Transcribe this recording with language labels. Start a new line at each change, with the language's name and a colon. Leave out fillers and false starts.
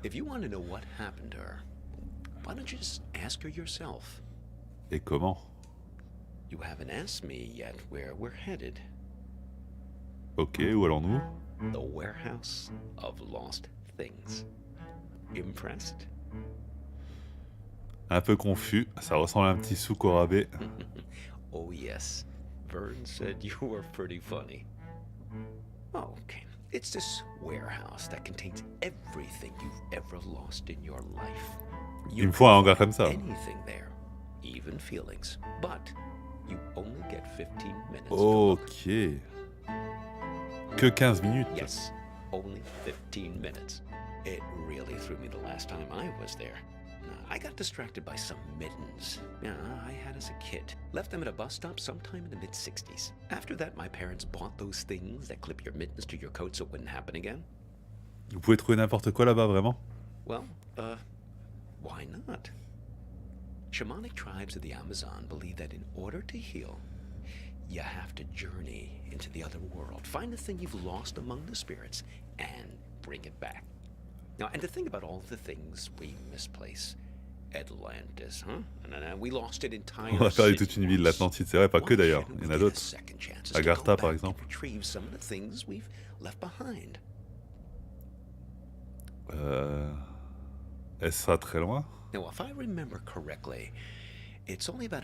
English: If you want to know what happened to her, why don't you just ask her yourself?
French: Et comment?
English: You haven't asked me yet where we're headed.
French: Ok, où allons-nous?
English: The warehouse of lost things. Impressed?
French: Un peu confus, ça ressemble à un petit souk au rabais.
English: Oh yes, Vern said you were pretty funny. Oh, okay. It's this warehouse that contains everything you've ever lost in your life.
French: Il me faut un hangar comme ça.
English: Anything there, even feelings. But you only get 15 minutes. to look.
French: Ok. Que 15 minutes.
English: Yes, only 15 minutes. It really threw me the last time I was there. I got distracted by some mittens. Yeah, I had as a kid. Left them at a bus stop sometime in the mid-60s. After that, my parents bought those things that clip your mittens to your coat so it wouldn't happen again.
French: Vous pouvez trouver n'importe quoi là-bas, vraiment?
English: Well, why not? Shamanic tribes of the Amazon believe that in order to heal, you have to journey into the other world, find the thing you've lost among the spirits, and bring it back. Now, and to think about all the things we misplace. Atlantis, huh? And we lost it entire.
French: On a perdu toute une ville, l'Atlantide, c'est vrai, pas que d'ailleurs. Il y en a d'autres. Agartha, par exemple.
English: Retrieve some of the things we've left behind.
French: Est-ce ça très loin?
English: Now, if I remember correctly, it's only about